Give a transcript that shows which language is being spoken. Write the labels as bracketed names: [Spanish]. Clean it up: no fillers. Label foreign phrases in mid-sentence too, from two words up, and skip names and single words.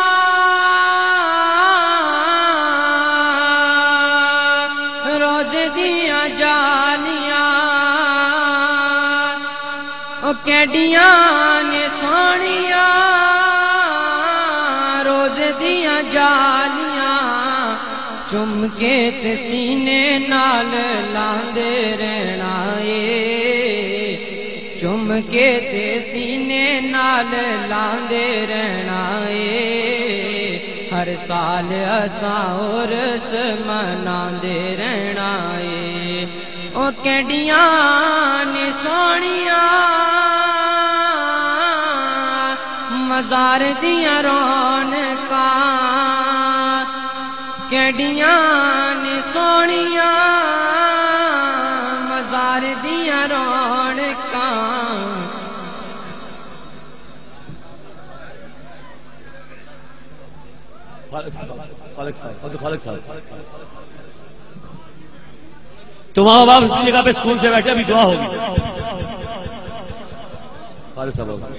[Punjabi] کیڈیاں نے سونیاں روز دیاں جالیاں، چم کے تے سینے نال لاندے رہنا اے، چم کے تے سینے نال لاندے رہنا اے، ہر سال اساں عرس مناندے رہنا اے، او کیڈیاں نے سونیاں مزار دیاں رونقاں، کیڈیاں نے سونیاں مزار دیاں رونقاں، [Urdu] خالق صاحب تو وہاں باپ اپنی جگہ پہ سکون سے بیٹھے، ابھی دعا ہوگی۔ خالق صاحب